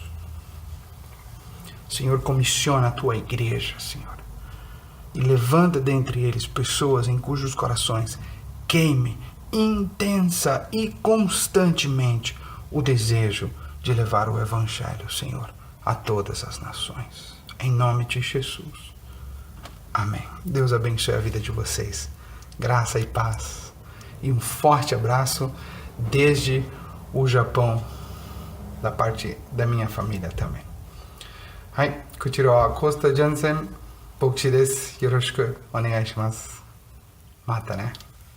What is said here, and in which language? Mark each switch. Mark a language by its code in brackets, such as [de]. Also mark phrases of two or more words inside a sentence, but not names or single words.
[pt] Senhor, comissiona a tua igreja, Senhor, e levanta dentre eles pessoas em cujos corações queime intensa e constantemente o desejo de levar o Evangelho, Senhor, a todas as nações. Em nome de Jesus. Amém. Deus abençoe a vida de vocês. Graça e paz. E um forte abraço desde o Japão, da parte da minha família também. [ja] はい、こちらはコスタ・ジャンセン牧師です。よろしくお願いします。またね。